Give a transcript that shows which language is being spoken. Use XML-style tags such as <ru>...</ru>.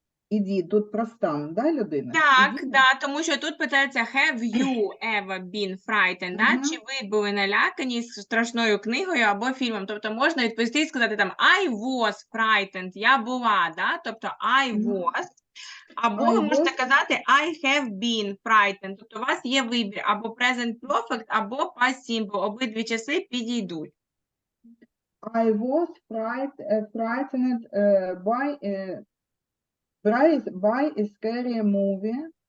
<uk>Іди, тут про стан, да, людина? Так, Іди. да, тому що тут питається</uk> <en>have you ever been frightened,</en> <uk>да? Чи ви були налякані страшною книгою або фільмом? Тобто можна відповісти і сказати там</uk> <en>I was frightened,</en> <uk>я була, да? Тобто I was. Або ви можете казати</uk> <en>I have been frightened.</en> <uk>Тобто у вас є вибір або present perfect, або past simple. Обидві часи підійдуть.</uk> <en>I was frightened by a scary movie.</en>